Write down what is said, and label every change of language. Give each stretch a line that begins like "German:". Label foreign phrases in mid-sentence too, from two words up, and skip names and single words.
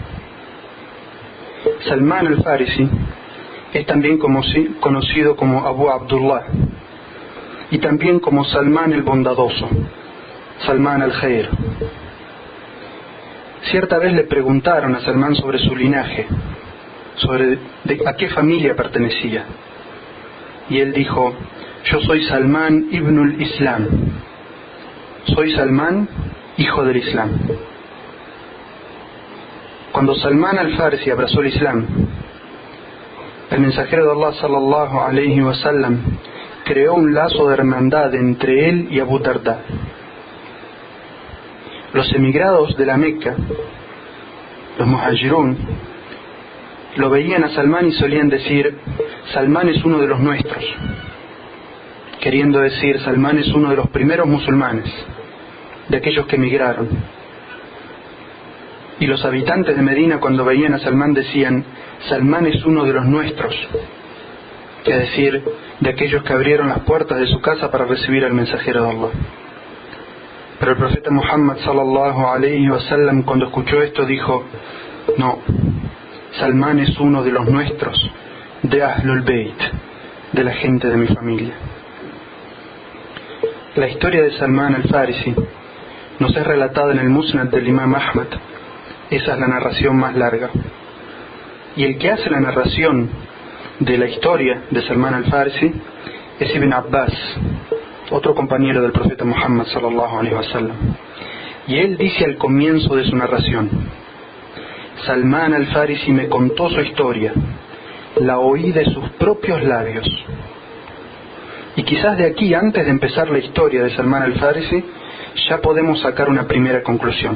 Spanish: Salman al-Farisi es también conocido como Abu Abdullah y también como Salman el Bondadoso, Salman al-Khair. Cierta vez le preguntaron a Salman sobre su linaje, sobre a qué familia pertenecía, y él dijo: yo soy Salman ibn al-Islam, soy Salman, hijo del Islam. Cuando Salman al-Farisi abrazó el Islam, el mensajero de Allah
Arabic: صلى الله عليه وسلم
Spanish: creó un lazo de hermandad entre él y Abu Darda. Los emigrados de la Meca, los muhajirun, lo veían a Salman y solían decir: Salman es uno de los nuestros, queriendo decir Salman es uno de los primeros musulmanes, de aquellos que emigraron. Y los habitantes de Medina, cuando veían a Salman, decían: Salman es uno de los nuestros, es decir, de aquellos que abrieron las puertas de su casa para recibir al mensajero de Allah. Pero el profeta Muhammad
Arabic: صلى الله عليه وسلم,
Spanish: cuando escuchó esto, dijo: no, Salman es uno de los nuestros, de Ahlul Bayt, de la gente de mi familia. La historia de Salman al-Farisi nos es relatada en el Musnad del Imam Ahmad. Esa es la narración más larga. Y el que hace la narración de la historia de Salman al-Farisi es Ibn Abbas, otro compañero del profeta Muhammad
Arabic: صلى الله عليه وسلم.
Spanish: Y él dice al comienzo de su narración: Salman al-Farisi me contó su historia, la oí de sus propios labios. Y quizás de aquí, antes de empezar la historia de Salman al-Farisi, ya podemos sacar una primera conclusión.